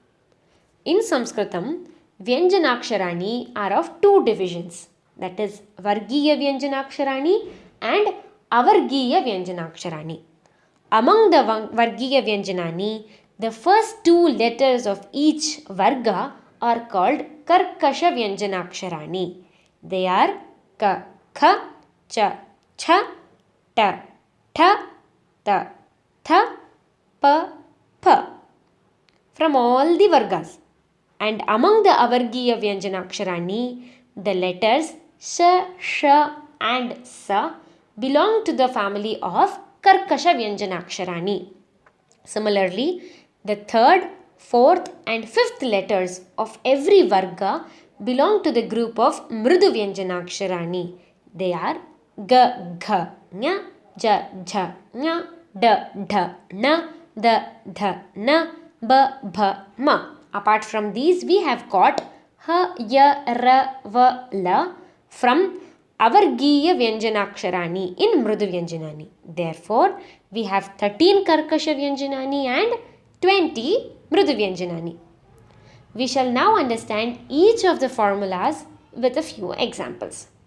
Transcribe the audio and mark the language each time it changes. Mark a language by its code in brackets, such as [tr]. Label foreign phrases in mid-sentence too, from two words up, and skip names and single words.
[en] In Sanskritam, Vyanjanaksharani are of two divisions, that is [sa] Vargiya Vyanjanaksharani [en] and [sa] Avargiya Vyanjanaksharani. [en] Among the Vargiya Vyanjanani, the first two letters of each Varga are called [sa] Karkasha Vyanjanaksharani. [en] They are [sa] Ka, Kha, Cha, Cha, Ta, Tha, Ta, Tha, Pa, Pa [en] from all the Vargas. And among the [sa] Avargiya Vyanjanaksharani, [en] the letters Sha, Sha and Sa belong to the family of [sa] Karkasha Vyanjanaksharani. [en] Similarly, the third, fourth and fifth letters of every Varga belong to the group of [sa] Mrudu Vyanjanaksharani. [en] They are [sa] Ga, Gha, Nya, Ja, Jha, Nya, Da, Dha, Na, Da, Dha, Na, Ba, Bha, Ma. [en] Apart from these, we have got [sa] Ha, Ya, Ra, Va, La [en] from [sa] Avargiya Vyanjanaksharani [en] in [sa] Mrudu Vyanjanani. [en] Therefore, we have 13 [sa] Karkasha Vyanjanani [en] and 20 [sa] Mrudu Vyanjanani. [en] We shall now understand each of the formulas with a few examples.